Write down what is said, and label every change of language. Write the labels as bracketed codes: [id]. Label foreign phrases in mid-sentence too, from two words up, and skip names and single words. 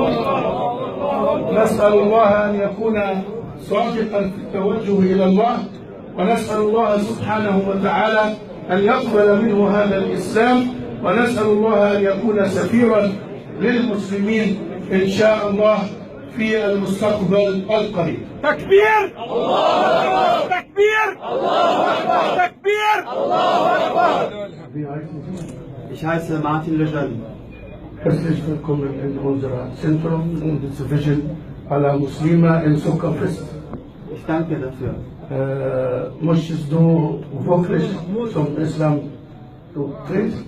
[ar] نسأل الله أن يكون صادقا في التوجه إلى الله، ونسأل الله سبحانه وتعالى أن يقبل منه هذا الإسلام، ونسأل الله أن يكون سفيرا للمسلمين إن شاء الله في المستقبل القريب. تكبير! الله أكبر! تكبير! الله أكبر! تكبير! الله أكبر! [de] Ich heiße Martin Lejeune. Herzlich willkommen in unserer Zentrum und Division aller Muslime in Zuckerfest. Ich danke dafür. Möchtest du wirklich zum Islam treten?